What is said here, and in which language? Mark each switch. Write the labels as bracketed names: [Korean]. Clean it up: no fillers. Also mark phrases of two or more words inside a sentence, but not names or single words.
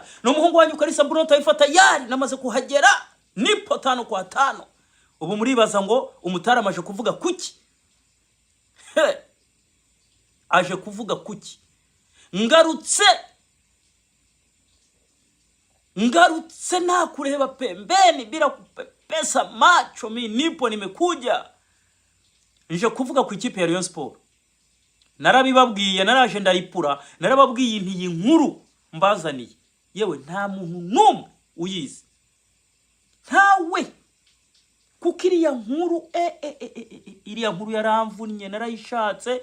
[Kinyarwanda] No muhungu wanyu Kalisa Bruno Taifa tayari namaze kuhagera, [Swahili] nipo 5 kwa 5. [Kinyarwanda] Ubu muribaza ngo umutaramaje kuvuga kuki? Aje kuvuga kuki? Ngarutse na kureba [Swahili] pembeni bila kupepesa macho. Mimi nipo nimekuja. [Kinyarwanda] Nje kuvuga ku ikipe ya Rayon Sport. Narabibabwiye, naraje ndaripura, narababwiye inti inkuru mbazaniye. Yewe nta muntu numwe uyizi. Ntawe. Kukiriya nkuru iriya nkuru yaramvunnye, narayishatse.